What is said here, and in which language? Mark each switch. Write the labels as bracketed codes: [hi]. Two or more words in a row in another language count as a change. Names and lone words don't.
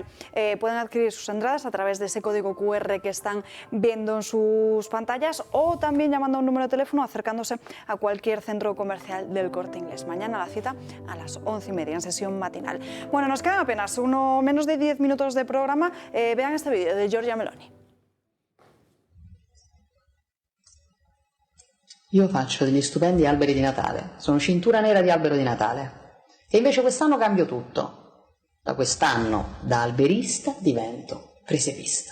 [es] Pueden adquirir sus entradas a través de ese código QR que están viendo en sus pantallas, o también llamando a un número de teléfono, acercándose a cualquier centro comercial del Corte Inglés. Mañana la cita a las 11:30 en sesión matinal. Bueno, nos quedan apenas menos de 10 minutos de programa. Vean este vídeo de Giorgia Meloni. [it] Io faccio degli stupendi alberi di Natale, sono cintura nera di albero di Natale, e invece quest'anno cambio tutto. Da quest'anno, da alberista, divento presepista.